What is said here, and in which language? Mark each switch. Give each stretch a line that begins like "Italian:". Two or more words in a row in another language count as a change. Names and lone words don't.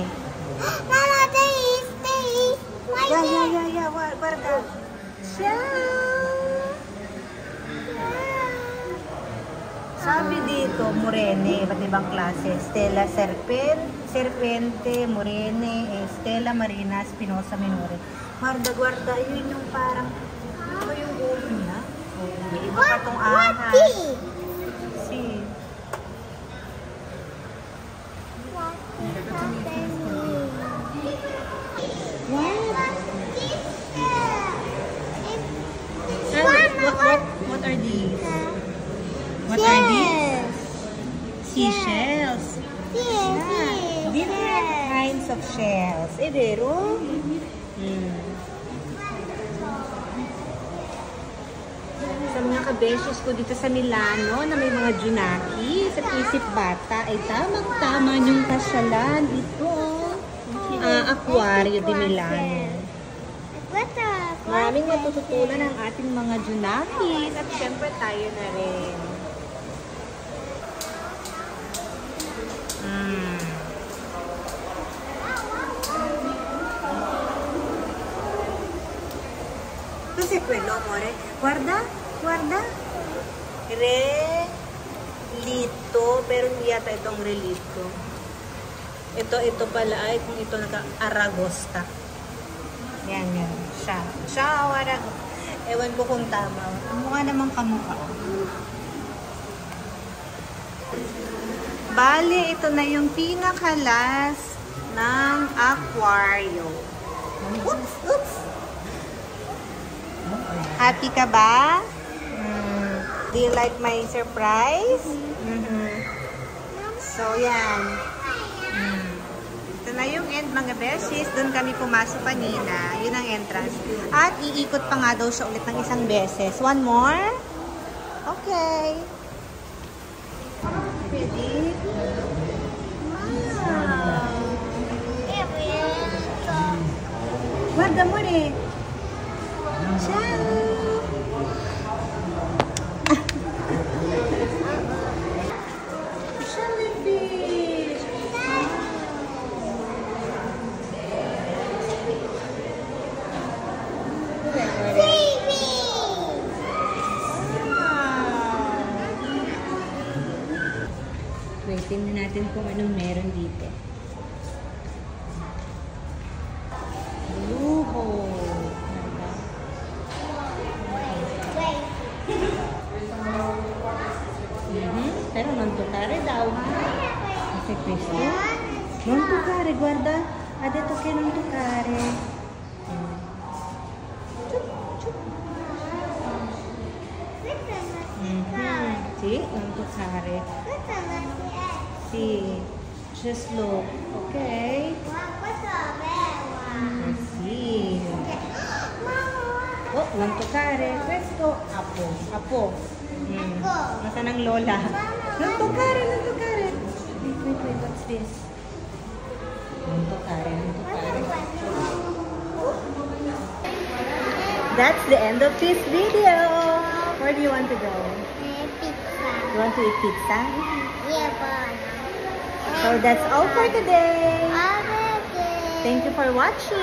English: Mama, there is. Right there. Yeah.
Italian: Guarda.
Filipino: Sabi dito, Murene, iba't ibang klase.
Italian: Stella Serpente, Murene, Stella Marina, Spinosa Minore. Guarda,
Filipino: yun yung parang, ano yung ulo niya? May iba pa tong
English: What
Filipino: ahas.
English: tea?
Italian: Si,
English: what are these? What are these? Seashells. Yeah, different kinds of shells.
Italian: Eh, vero?
Filipino: Sa mga kabeshes ko dito sa Milano na may mga junaki sa Isip Bata ay tamang-tama yung kasyalan. Ito, Aquario di Milano. Maraming matututunan ang ating mga junakis at syempre tayo na rin.
Italian: Cos'è quello, amore? Guarda.
Filipino: Relito, pero hindi yata itong relito. Ito pala ay kung ito naka-aragosta. Yan. Siya, aragosta. Ewan ko kung tama. Mukha namang kamukha. Bale, ito na yung pinakalas ng aquario. Oops! Happy ka ba?
English: Do you like my surprise? So,
Filipino: yan. Ito na yung end, mga besties. Doon kami pumasok kanina. Yun ang entrance. At iikot pa nga daw siya ulit ng isang beses.
English: One more? Okay. Ready?
Italian: Wow! Guarda, amore! Ciao!
English: Jellyfish!
Filipino: Wait, tingnan natin kung anong meron dito. Luho! Pero
Italian: non toccare
Filipino: daw, ha?
Italian: Kasi questo? Non toccare, guarda. Ha detto che non toccare. Sì, See? Non toccare. Questo non si è.
English: See. Just look. Okay?
Italian: Ma questo è bello.
English: See.
Italian: Mamma. Oh, non toccare. Questo,
Filipino: apo. Apo. Nasaan ang lola?
Italian: Non toccare, non toccare.
English: Wait, what's this?
Italian: Non toccare, non toccare.
English: That's the end of this video. Where do you want to go? Pizza. You want to eat pizza? Yeah, but. So that's all for today. Okay. Thank you for watching.